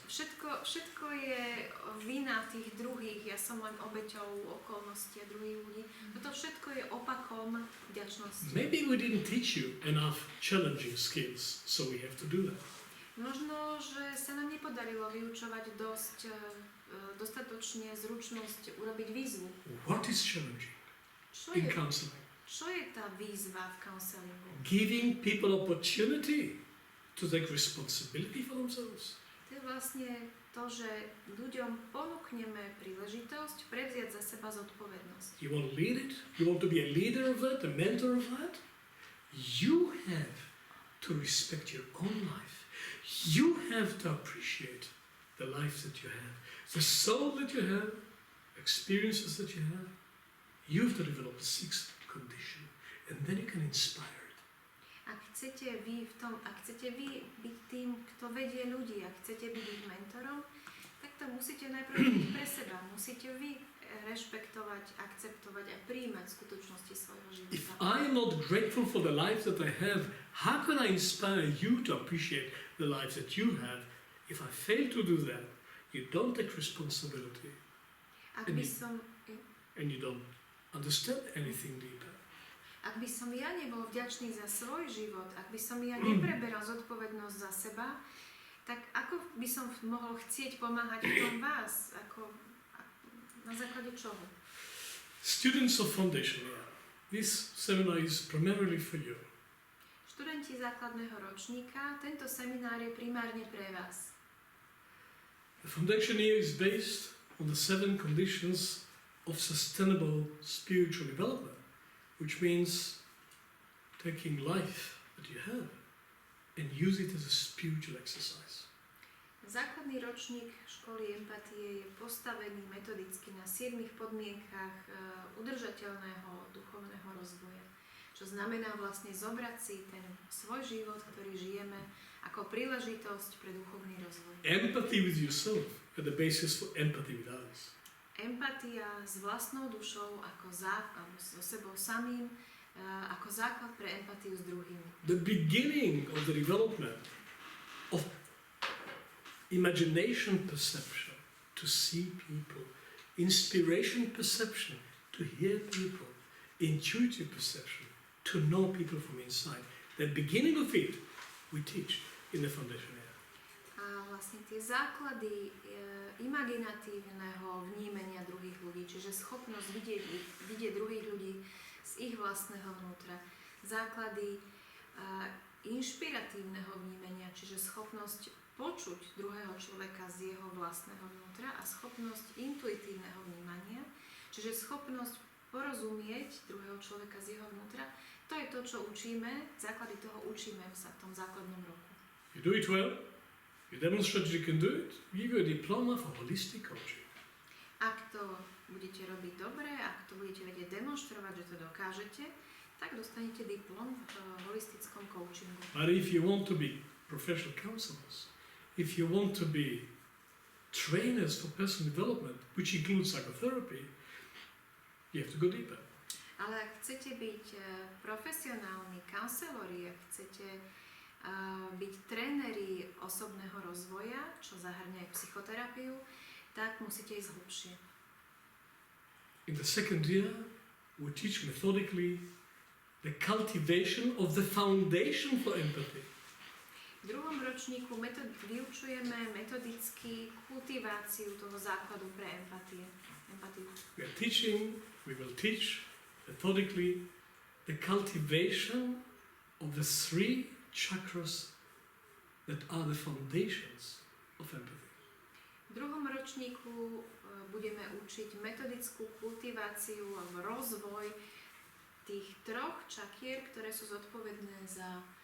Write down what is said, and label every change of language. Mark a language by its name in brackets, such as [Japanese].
[Slovak] Všetko je vina tých druhých, ja som len obeťou okolností a druhých ľudí. Toto všetko je opakom vďačnosti. [English] Maybe we didn't teach you enough challenging skills, so we have to do that. [Slovak] Možno, že sa nám nepodarilo vyučovať dostatočne zručnosť urobiť výzvu. [English] What is challenging in counseling? [Slovak] Čo je tá výzva v counselingu? [English] Giving people opportunity to take responsibility for themselves. [Slovak] To je vlastne to, že ľuďom ponúkneme príležitosť prevziať za seba zodpovednosť. [English] You want to lead it? You want to be a leader of that, a mentor of that? You have to respect your own life. You have to appreciate the life that you have, the soul that you have, experiences that you have. You have to develop the sixth condition, and then you can inspire it. [Slovak] Ak chcete vy byť tým, kto vedie ľudí, ak chcete byť ich mentorom, tak to musíte najprv robiť pre seba. Musíte vy rešpektovať, akceptovať a prijímať skutočnosti svojho [English] If [Slovak] života. [English] I am not grateful for the life that I have, how can I inspire you to appreciate the life that you have? If I fail to do that, you don't take responsibility [Slovak] Ak by som, [English] and you don't understand anything deeper. [Slovak] ak by som ja nebol vďačný za svoj život, ak by som ja nepreberal zodpovednosť za seba, tak ako by som mohol chcieť pomáhať v tom vás? Na základe čoho? [English] Students of foundation year, this seminar is primarily for you. [Slovak] Študenti základného ročníka, tento seminár je primárne pre vás. [English] The foundation year is based on the 7 conditions of sustainable spiritual development, which means taking life that you have and use it as a spiritual exercise. [Slovak] Základný ročník školy empatie je postavený metodicky na 7 podmienkach udržateľného duchovného rozvoja. Čo znamená vlastne zobrať si ten svoj život, ktorý žijeme, ako príležitosť pre duchovný rozvoj. [English] Empathy with yourself are the basis for empathy with others. [Slovak] Empatia s vlastnou dušou alebo so sebou samým ako základ pre empatiu s druhými. [English] The beginning of the development of imagination perception, to see people, inspiration perception, to hear people, intuitive perception, to know people from inside. The beginning of it we teach in the foundation area. [Slovak] A vlastne tie základy imaginatívneho vnímania druhých ľudí, čiže schopnosť vidieť druhých ľudí z ich vlastného vnútra. Základy inšpiratívneho vnímania, čiže schopnosť počuť druhého človeka z jeho vlastného vnútra a schopnosť intuitívneho vnímania, čiže schopnosť porozumieť druhého človeka z jeho vnútra. To je to, čo učíme, základy toho učíme sa v tom základnom roku. [English] You do it well, you demonstrate you can do it, we give you a diploma for holistic coaching. [Slovak] Ak to budete robiť dobre, ak to budete vedieť demonštrovať, že to dokážete, tak dostanete diplom v holistickom coachingu. [English] But if you want to be professional counselors, if you want to be trainers for personal development, which includes psychotherapy, you have to go deeper. [Slovak] Ale ak chcete byť profesionálni counselori, ak chcete byť tréneri osobného rozvoja, čo zahrňa aj psychoterapiu, tak musíte ísť hlbšie. [English] In the second year, we teach methodically the cultivation of the foundation for empathy. [Slovak] V druhom ročníku vyučujeme metodicky kultiváciu toho základu pre empatiu. [English] We will teach methodically the cultivation of the 3 chakras that are the foundations of empathy. [Slovak] V druhom ročníku budeme učiť metodickú kultiváciu alebo rozvoj tých 3 čakier, ktoré sú zodpovedné za